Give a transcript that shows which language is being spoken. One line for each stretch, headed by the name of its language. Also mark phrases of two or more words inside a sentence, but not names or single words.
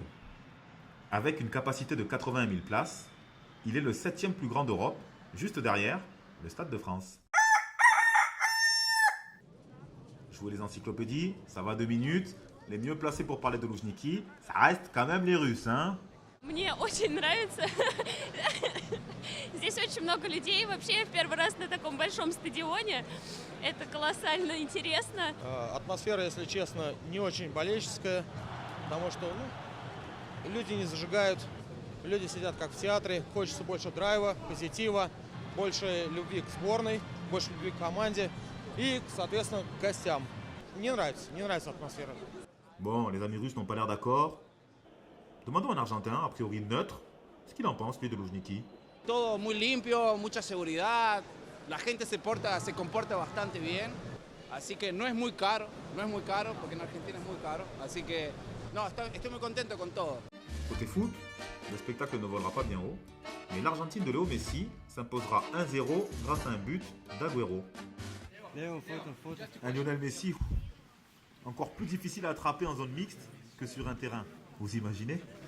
French: Avec une capacité de 80 000 places, il est le 7e plus grand d'Europe, juste derrière le Stade de France. Jouer les encyclopédies, ça va 2 minutes. Les mieux placés pour parler de Loujniki, ça reste quand même les Russes, hein?
Russian: Мне очень нравится. Здесь очень много людей. Вообще, я в первый раз на таком большом стадионе. Это колоссально интересно. Атмосфера, если честно, не очень болельческая, потому что люди не зажигают, люди сидят как в театре. Хочется больше драйва, позитива, больше любви к сборной, больше любви к команде и, соответственно, к гостям. Не нравится атмосфера.
French: Bon, les amis russes n'ont pas l'air d'accord. Demandons à un Argentin, a priori neutre, ce qu'il en pense, lui, de Loujniki.
Spanish: Todo muy limpio, mucha seguridad, la gente se comporta bastante bien, así que no es muy caro, porque en Argentina es muy caro, así que no, estoy muy contento con todo.
French: Côté foot, le spectacle ne volera pas bien haut, mais l'Argentine de Léo Messi s'imposera 1-0 grâce à un but d'Agüero. Un Lionel Messi encore plus difficile à attraper en zone mixte que sur un terrain. Vous imaginez?